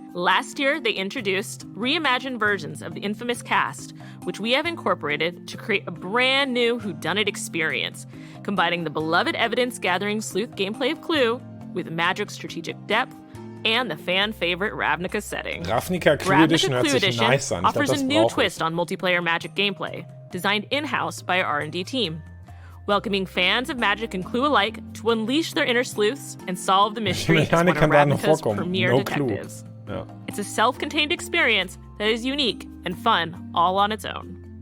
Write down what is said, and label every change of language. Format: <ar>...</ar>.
<en>Last year, they introduced reimagined versions of the infamous cast, which we have incorporated to create a brand new whodunit experience, combining the beloved evidence-gathering sleuth gameplay of Clue with Magic's strategic depth and the fan-favorite Ravnica setting.</en> <de>Ravnica Clue Edition hört sich nice an.</de> <en>Offers a new twist on multiplayer Magic gameplay, designed in-house by our R&D team, welcoming fans of Magic and Clue alike to unleash their inner sleuths and solve the mystery as one of Ravnica's premier detectives. Yeah. It's a self-contained experience that is unique and fun all on its own.</en>